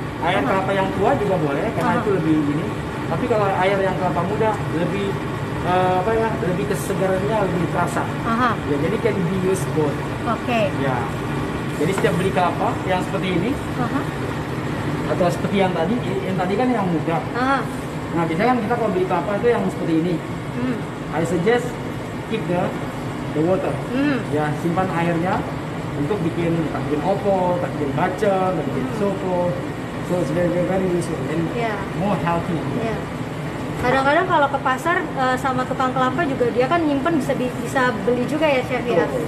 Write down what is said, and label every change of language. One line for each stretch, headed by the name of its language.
Indonesian: Air kelapa yang tua juga boleh karena itu lebih ini. Tapi kalau air yang kelapa muda lebih lebih kesegarannya lebih terasa. Ya, jadi
English: can be used both.
Indonesian: Oke. Ya. Jadi setiap beli kelapa yang seperti ini atau seperti yang tadi kan yang muda. Nah, biasanya kan kita kalau beli kelapa itu yang seperti ini.
English: I suggest keep the water.
Indonesian: Ya, simpan airnya untuk bikin opor, bikin bacem, bikin soto.
English: So it's very useful and more healthy.
Indonesian: Kadang-kadang kalau ke pasar sama tukang kelapa juga dia kan nyimpen bisa beli juga ya, Chef ya.